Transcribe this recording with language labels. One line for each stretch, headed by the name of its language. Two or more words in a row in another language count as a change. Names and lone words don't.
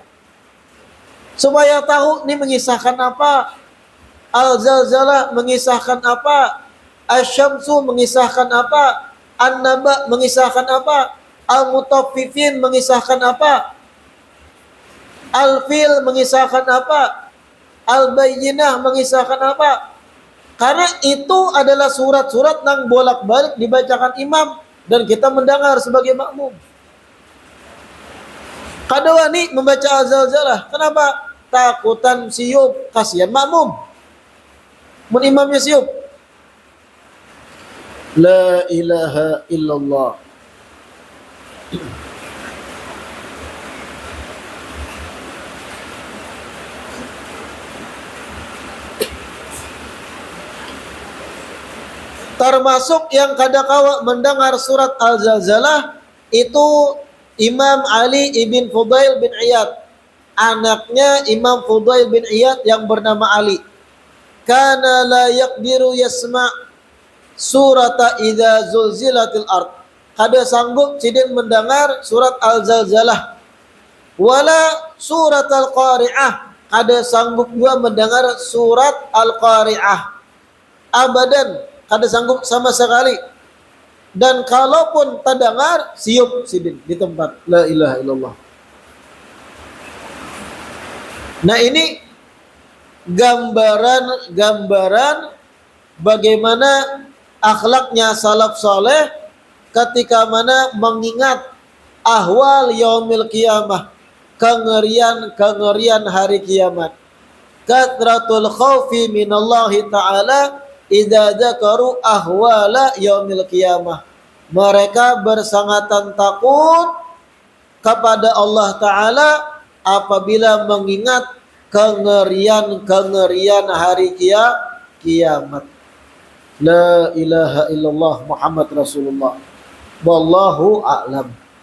Indonesian: Supaya tahu ini mengisahkan apa, Al-Zalzalah mengisahkan apa, Asy-Syamsu mengisahkan apa, An-Naba mengisahkan apa, Al-Mutaffifin mengisahkan apa, Al-Fil mengisahkan apa, Al-Bayyinah mengisahkan apa. Karena itu adalah surat-surat yang bolak-balik dibacakan imam dan kita mendengar sebagai makmum.
Banjar: Kadawani membaca Al-Zalzalah. Kenapa? Takutan siup, kasihan makmum. Mun imamnya siup.
Arabic: لا إله إلا الله.
Indonesian: Termasuk yang kadakawa mendengar surat Al-Zalzalah itu Imam Ali ibn Fudail bin Iyad. Anaknya Imam Fudail bin Iyad yang bernama Ali.
Arabic: كان لا يقدر يسمع سورة إذا زلزلت الأرض.
Banjar: Kada sanggup sidin mendengar surat Al-Zalzalah.
Indonesian: Wala surat Al-Qari'ah.
Banjar: Kada sanggup juga mendengar surat Al-Qari'ah. Abadan, kada sanggup sama sekali. Dan kalaupun terdengar, siup sidin di tempat.
Arabic: لا إله إلا الله.
Indonesian: Nah ini gambaran bagaimana akhlaknya salaf saleh ketika mana mengingat
Arabic: أحوال يوم القيامة,
Indonesian: kengerian hari kiamat.
Arabic: كثرة الخوف من الله تعالى إذا ذكروا أهوال يوم القيامة.
Indonesian: Mereka bersangatan takut kepada Allah Ta'ala apabila mengingat kengerian hari kiamat.
Arabic: لا إله إلا الله محمد رسول الله. والله أعلم.